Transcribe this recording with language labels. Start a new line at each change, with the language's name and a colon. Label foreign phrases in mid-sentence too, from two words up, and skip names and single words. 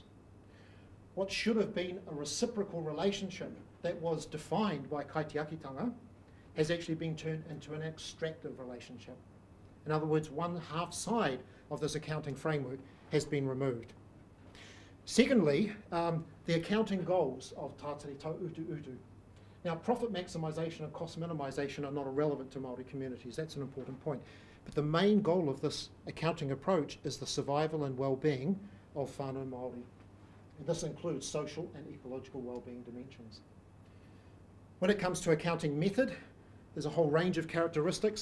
English: What should have been a reciprocal relationship that was defined by kaitiakitanga has actually been turned into an extractive relationship. In other words, one half side of this accounting framework has been removed. Secondly, the accounting goals of
Māori: tātari tau utu utu.
English: Now, profit maximisation and cost minimisation are not irrelevant to Māori communities. That's an important point. But the main goal of this accounting approach is the survival and well-being of
Māori: whānau Māori.
English: And this includes social and ecological well-being dimensions. When it comes to accounting method, there's a whole range of characteristics.